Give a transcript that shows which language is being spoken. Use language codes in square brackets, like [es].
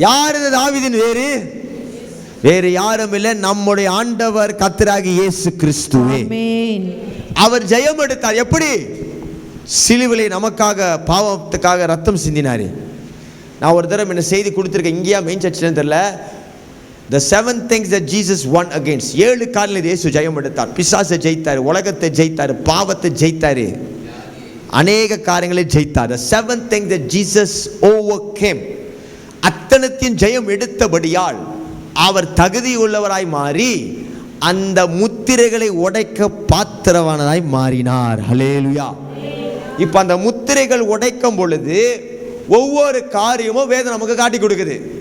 [ta] யாரு தாவீதின் வேறு யாரும் இல்லை, நம்முடைய ஆண்டவர் கர்த்தராகிய இயேசு கிறிஸ்துவே. ஆமென். அவர் ஜெயம் எடுத்தார். எப்படி? சிலுவையிலே நமக்காக பாவத்துக்காக ரத்தம் சிந்தினாரு. நான் ஒரு தடவை என்ன செய்தி கொடுத்துருக்கேன், இங்கேயா மெயின் சர்ச்சில் தெரியல. [en] The 7 things that Jesus won against. [ta] 7 காரியங்களில் இயேசு ஜெயம் எடுத்தார். பிசாசை ஜெயித்தார், உலகத்தை ஜெயித்தார், பாவத்தை ஜெயித்தார், அநேக காரியங்களை ஜெயித்தார். [en] The 7 things that Jesus overcame. [ta] அத்தனத்தின் ஜெயம் எடுத்தபடியால் அவர் தகுதி உள்ளவராய் மாறி அந்த முத்திரைகளை உடைக்க பாத்திரவானதாய் மாறினார். ஹல்லேலூயா. இப்ப அந்த முத்திரைகள் உடைக்கும் பொழுது ஒவ்வொரு காரியமும் வேதம் நமக்கு காட்டி கொடுக்குது.